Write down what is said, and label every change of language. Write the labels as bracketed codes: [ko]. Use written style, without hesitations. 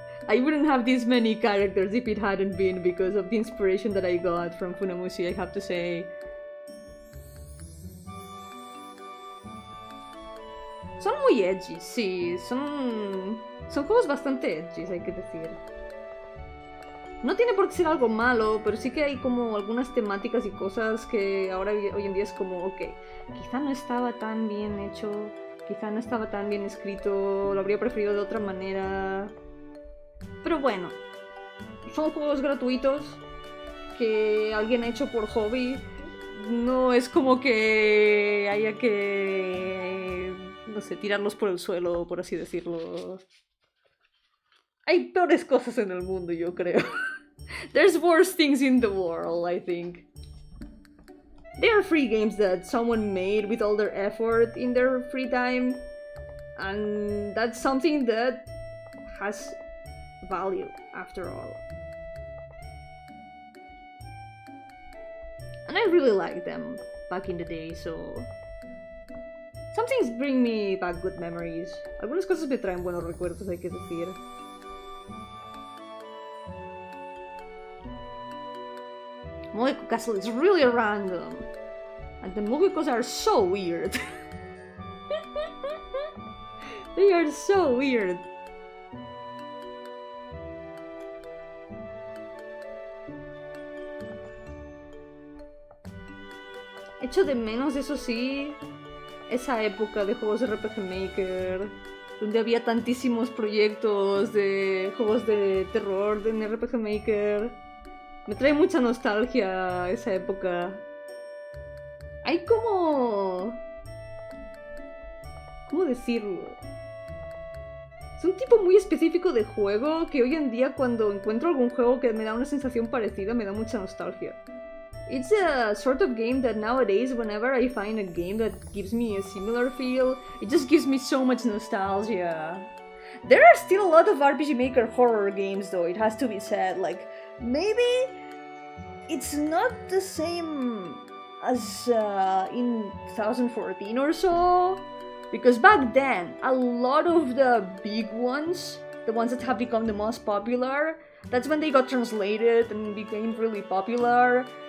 [en] I wouldn't have this many characters if it hadn't been because of the inspiration that I got from Funamushi, I have to say. [es] Son muy edgy, sí, son juegos bastante edgy, hay que decir. No tiene por qué ser algo malo, pero sí que hay como algunas temáticas y cosas que ahora hoy en día es como, ok, quizá no estaba tan bien hecho, quizá no estaba tan bien escrito, lo habría preferido de otra manera. Pero bueno, son juegos gratuitos que alguien ha hecho por hobby. No es como que haya que, no sé, tirarlos por el suelo, por así decirlo. Hay peores cosas en el mundo, yo creo. [en] There's worse things in the world, I think. They are free games that someone made with all their effort in their free time. And that's something that has value, after all. And I really liked them back in the day, so... Some things bring me back good memories. [es] Algunas cosas me traen buenos recuerdos, hay que decir. [en] Mogeko Castle is really random. And the Mogekos are so weird. They are so weird. [es] Echo de menos, eso sí, esa época de juegos de RPG Maker, donde había tantísimos proyectos de juegos de terror en RPG Maker. Me trae mucha nostalgia esa época. Hay como... ¿Cómo decirlo? Es un tipo muy específico de juego que hoy en día cuando encuentro algún juego que me da una sensación parecida me da mucha nostalgia. [en] It's a sort of game that nowadays, whenever I find a game that gives me a similar feel, it just gives me so much nostalgia. There are still a lot of RPG Maker horror games though, it has to be said. Like, maybe it's not the same as in 2014 or so, because back then, a lot of the big ones, the ones that have become the most popular, that's when they got translated and became really popular.